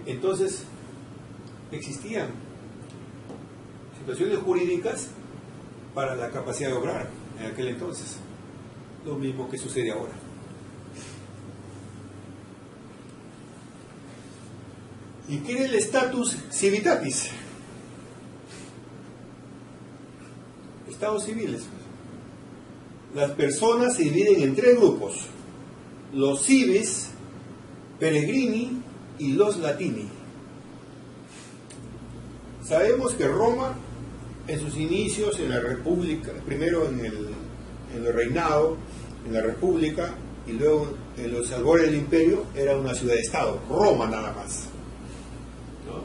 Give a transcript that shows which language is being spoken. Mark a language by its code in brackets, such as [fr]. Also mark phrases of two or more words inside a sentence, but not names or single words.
[es] Entonces, existían situaciones jurídicas para la capacidad de obrar en aquel entonces, lo mismo que sucede ahora. ¿Y qué era el [la] status civitatis? [es] Estados civiles. Las personas se dividen en tres grupos: los [la] civis, peregrini [es] y los latini. Sabemos que Roma, en sus inicios, en la República, primero en el reinado, en la República, y luego en los albores del Imperio, era una ciudad-estado, Roma nada más, ¿no?